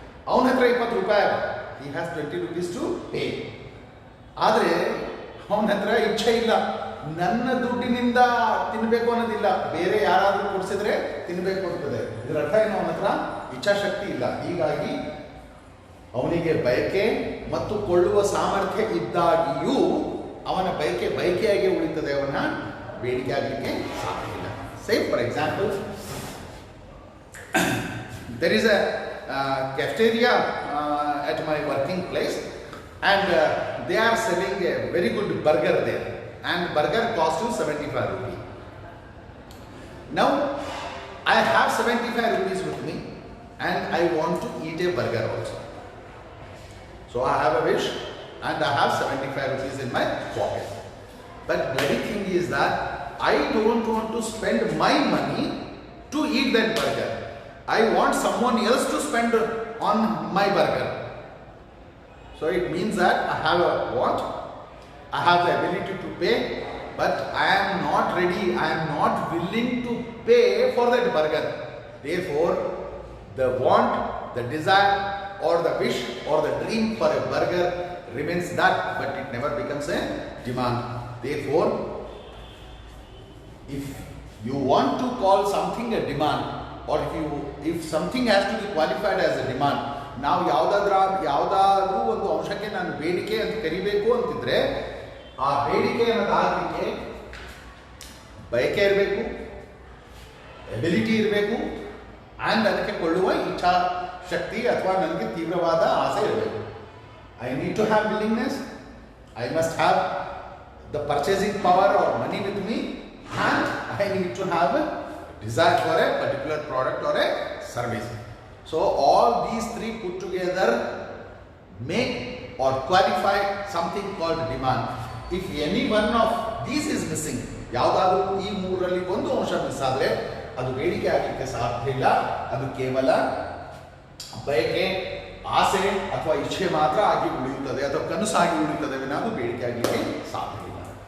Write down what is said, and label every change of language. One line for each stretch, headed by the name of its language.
Kannada: ಅವನ ಹತ್ರ 20 ರೂಪಾಯಿ ಅದ,
English: He has 20 rupees to pay.
Kannada: ಆದರೆ ಅವನ ಹತ್ರ ಇಚ್ಛೆ ಇಲ್ಲ, ನನ್ನ ದುಡ್ಡಿನಿಂದ ತಿನ್ನಬೇಕು ಅನ್ನೋದಿಲ್ಲ, ಬೇರೆ ಯಾರಾದರೂ ಕೊಡಿಸಿದ್ರೆ ತಿನ್ನಬೇಕು ಅಂತದೆ. ಇದರ ಅರ್ಥ ಏನು? ಅವನ ಹತ್ರ ಇಚ್ಛಾಶಕ್ತಿ ಇಲ್ಲ. ಹೀಗಾಗಿ ಅವನಿಗೆ ಬಯಕೆ ಮತ್ತು ಕೊಳ್ಳುವ ಸಾಮರ್ಥ್ಯ ಇದ್ದಾಗಿಯೂ ಅವನ ಬಯಕೆಯಾಗಿ ಉಳಿತದೆ, ಅವನ ಬೇಡಿಕೆ ಆಗಲಿಕ್ಕೆ ಸಾಧ್ಯ ಇಲ್ಲ.
English: Same for example, there is a cafeteria at my working place, and they are selling a very good burger there, and burger costs you 75 rupees. Now I have 75 rupees with me and I want to eat a burger also. So I have a wish and I have 75 rupees in my pocket. But bloody thing is that I don't want to spend my money to eat that burger. I want someone else to spend on my burger. So it means that I have a want, I have the ability to pay, but I am not ready, I am not willing to pay for that burger. Therefore, the want, the desire or the wish or the dream for a burger remains that, but it never becomes a demand. Therefore, if you want to call something a demand,
Kannada: or if something has to be qualified as a demand, ನಾವು ಯಾವುದಾದ್ರೂ ಒಂದು ಅಂಶಕ್ಕೆ ನಾನು ಬೇಡಿಕೆ ಅಂತ ಕರಿಬೇಕು ಅಂತಿದ್ರೆ, ಆ ಬೇಡಿಕೆ ಅನ್ನೋದಾಗಲಿಕ್ಕೆ ಬಯಕೆ ಇರಬೇಕು, ಎಬಿಲಿಟಿ ಇರಬೇಕು, ಆ್ಯಂಡ್ ಅದಕ್ಕೆ ಕೊಳ್ಳುವ ಇಚ್ಛಾ ಶಕ್ತಿ ಅಥವಾ ನನಗೆ ತೀವ್ರವಾದ ಆಸೆ ಇರಬೇಕು.
English: I need to have willingness, I must have the purchasing power or money with me, and I need to have desire for a particular product or a service. So all these three put together make or qualify something called demand. If any one of these is missing,
Kannada: ಯಾವುದಾದ್ರೂ ಈ ಮೂರರಲ್ಲಿ ಒಂದು ಅಂಶ miss ಆದರೆ ಅದು ಬೇಡಿಕೆ ಆಗಲಿಕ್ಕೆ ಸಾಧ್ಯ ಇಲ್ಲ. ಅದು ಕೇವಲ ಬಯಕೆ, ಆಸೆ ಅಥವಾ ಇಚ್ಛೆ ಮಾತ್ರ ಆಗಿ ಉಳಿಯುತ್ತದೆ ಅಥವಾ ಕನಸಾಗಿ ಉಳಿಯುತ್ತದೆ ವಿನ ಅದು ಬೇಡಿಕೆ ಆಗಲಿಕ್ಕೆ ಸಾಧ್ಯ ಇಲ್ಲ.